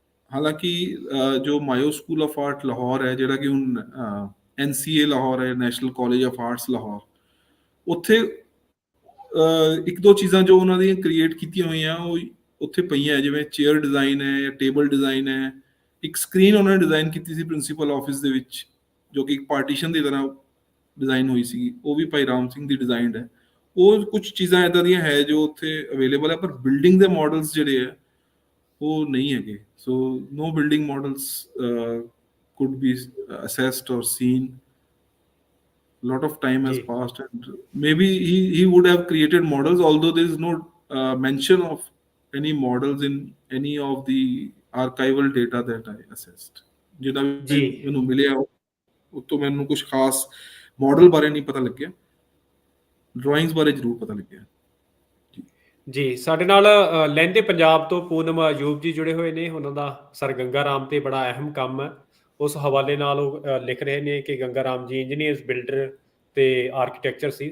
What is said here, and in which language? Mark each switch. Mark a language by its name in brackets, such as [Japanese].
[Punjabi] ਹਾਲਾਂਕਿ ਜੋ mayo school of art Lahore ਹੈ, ਜਿਹੜਾ ਕਿ ਹੁਣ NCA ਲਾਹੌਰ ਹੈ, national college of arts Lahore, ਉੱਥੇ 1-2 ਚੀਜ਼ਾਂ ਜੋ ਉਹਨਾਂ ਦੀਆਂ ਕ੍ਰੀਏਟ ਕੀਤੀਆਂ ਹੋਈਆਂ ਉਹ ਉੱਥੇ ਪਈਆਂ, ਜਿਵੇਂ ਚੇਅਰ ਡਿਜ਼ਾਈਨ ਹੈ ਜਾਂ ਟੇਬਲ ਡਿਜ਼ਾਈਨ ਹੈ। ਇੱਕ ਸਕਰੀਨ ਉਹਨਾਂ ਨੇ ਡਿਜ਼ਾਈਨ ਕੀਤੀ ਸੀ ਪ੍ਰਿੰਸੀਪਲ ਆਫਿਸ ਦੇ ਵਿੱਚ, ਜੋ ਕਿ ਇੱਕ ਪਾਰਟੀਸ਼ਨ ਦੀ ਤਰ੍ਹਾਂ ਡਿਜ਼ਾਈਨ ਹੋਈ ਸੀ, ਉਹ ਵੀ ਭਾਈ ਰਾਮ ਸਿੰਘ ਦੀ ਡਿਜ਼ਾਈਨਡ ਹੈ। ਉਹ ਕੁਝ ਚੀਜ਼ਾਂ ਇਦਾਂ ਦੀਆਂ ਹੈ ਜੋ ਉੱਥੇ ਅਵੇਲੇਬਲ ਹੈ, ਪਰ ਬਿਲਡਿੰਗ ਦੇ ਮਾਡਲਸ ਜਿਹੜੇ ਹੈ ਉਹ ਨਹੀਂ ਹੈਗੇ। [English] So no building models could be assessed or seen. Lot of time has [Punjabi] ਜੀ [English] passed, and maybe he would have created models, although there is no mention of any models in any of the archival data that I assessed. [Punjabi] ਜਿੱਦਾਂ ਵੀ ਜੀ ਮੈਨੂੰ ਮਿਲਿਆ ਉਹ ਤੋਂ ਮੈਨੂੰ ਕੁਝ ਖਾਸ ਮਾਡਲ ਬਾਰੇ ਨਹੀਂ ਪਤਾ ਲੱਗਿਆ, ਡਰਾਇੰਗਸ ਬਾਰੇ ਜ਼ਰੂਰ ਪਤਾ ਲੱਗਿਆ। ਜੀ ਸਾਡੇ ਨਾਲ ਲਹਿੰਦੇ ਪੰਜਾਬ ਤੋਂ ਪੂਨਮ ਅਯੂਬ ਜੀ ਜੁੜੇ ਹੋਏ ਨੇ। ਉਹਨਾਂ ਦਾ ਸਰ ਗੰਗਾ ਰਾਮ ਤੇ ਬੜਾ ਅਹਿਮ ਕੰਮ ਹੈ। ਉਸ ਹਵਾਲੇ ਨਾਲ ਉਹ ਲਿਖ ਰਹੇ ਨੇ ਕਿ ਗੰਗਾ ਰਾਮ ਜੀ ਇੰਜੀਨੀਅਰਸ, ਬਿਲਡਰ ਤੇ ਆਰਕੀਟੈਕਚਰ ਸੀ।